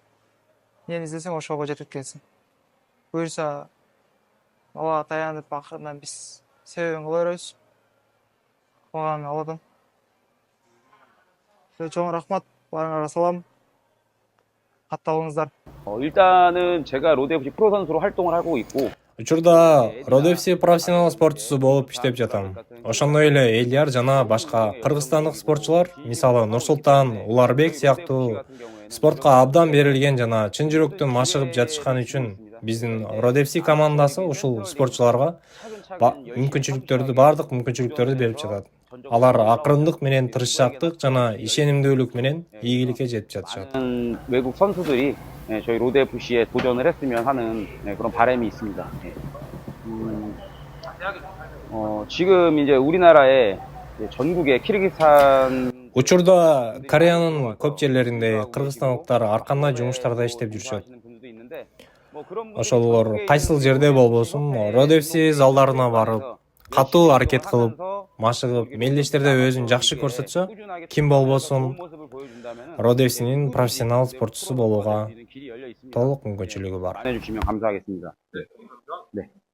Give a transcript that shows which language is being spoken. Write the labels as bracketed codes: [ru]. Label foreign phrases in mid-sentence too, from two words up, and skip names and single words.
[ky] Эмнени издесең, ошого жетип келсиң. Буюрса Аллага таянып, акырынан биз себебин кыла беребиз. Калган Алладан. Чоң рахмат, баарыңарга салам. Катталыңыздар. [ko] 일단은 제가 로드 FC 프로 선수로 활동을 하고 있고 [ky] Учурда Road FC профессионал спортчусу болуп иштеп жатам. Ошондой эле Элдияр жана башка кыргызстандык спортчулар, мисалы Нурсултан, Уларбек сыяктуу спортко абдан берилген жана чын жүрөктөн машыгып жатышкан үчүн биздин Road FC командасы ушул спортчуларга бардык мүмкүнчүлүктөрдү берип жатат. Алар акырындык менен тырышчаактык жана ишенимдүүлүк менен ийгиликке жетип жатышат. [ko] 외국 선수들이 저희 로드 FC에 도전을 했으면 하는 그런 바람이 있습니다. 지금 이제 우리나라의 전국에 키르기스탄 [ky] Учурда Кореянын көп жерлеринде кыргызстандыктар ар кандай жумуштарда иштеп жүрүшөт. Ошолор кайсыл жерде болбосун, Road FC залдарына барып, катуу аракет кылып, машыгып, мелдештерде өзүн жакшы көрсөтсө, ким болбосун Road FC'нин профессионал спортчусу болууга толук мүмкүнчүлүгү бар. [ko] 해주시면 감사하겠습니다. 네.